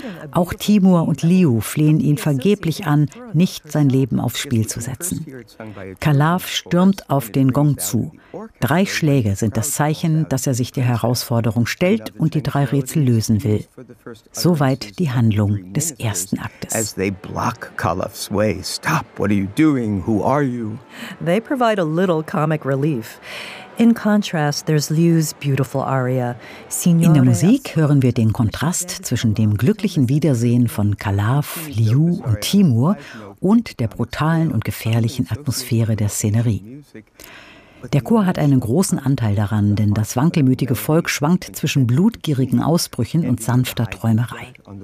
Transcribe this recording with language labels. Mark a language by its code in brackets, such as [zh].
[de] Auch Timur und Liu flehen ihn vergeblich an, nicht sein Leben aufs Spiel zu setzen. Calaf stürmt auf den Gong zu. Drei Schläge sind das Zeichen, dass er sich der Herausforderung stellt und die drei Rätsel lösen will. Soweit die Handlung des ersten Aktes. [en] As they block Calaf's way. Stop. What are you doing? Who are you? They provide a little comic relief. In contrast, there's Liu's beautiful aria. [de] In der Musik hören wir den Kontrast zwischen dem glücklichen Wiedersehen von Calaf, Liu und Timur und der brutalen und gefährlichen Atmosphäre der Szenerie. Der Chor hat einen großen Anteil daran, denn das wankelmütige Volk schwankt zwischen blutgierigen Ausbrüchen und sanfter Träumerei.